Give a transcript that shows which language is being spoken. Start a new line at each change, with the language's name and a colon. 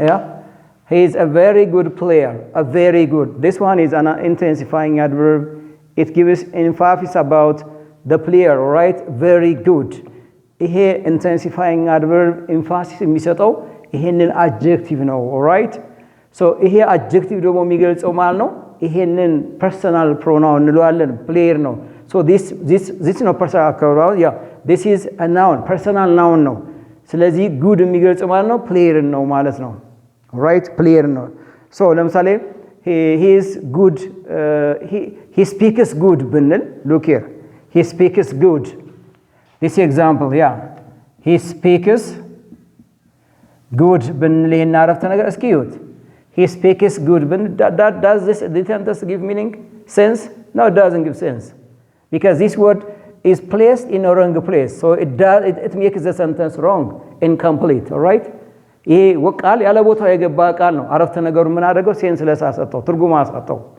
English: Yeah, he is a very good player. A very good. This one is an intensifying adverb. It gives emphasis about the player, right? Very good.
Amharic: ይሄ intensifying adverb emphasis የሚሰጠው ይሄንን adjective ነው,
English: all right?
Amharic: So ይሄ adjective ደግሞ የሚገልጸው ማለት ነው ይሄንን personal pronoun እንለዋለን, player ነው.
English: So this
Amharic: ነው
English: personal pronoun. Yeah, this is a noun, personal noun ነው.
Amharic: ስለዚህ
English: good
Amharic: የሚገልጸው ማለት ነው
English: player ነው ማለት ነው, all right? player ነው. So
Amharic: ለምሳሌ
English: he is good, he he speaks good
Amharic: ብንል
English: look here he speaks good this example yeah he speaks good ብንል
Amharic: ይሄን አረፍተ ነገር እስኪ ይዩት
English: he speaks good does this sentence give meaning sense no it doesn't give sense because this word is placed in a wrong place so it makes the sentence wrong incomplete all right
Amharic: ይሄ ወቃል ያለ ቦታው የገባ ቃል ነው አረፍተ ነገሩ ምን አደረገው ሴንስለስ አሰጠው ትርጉም አሰጠው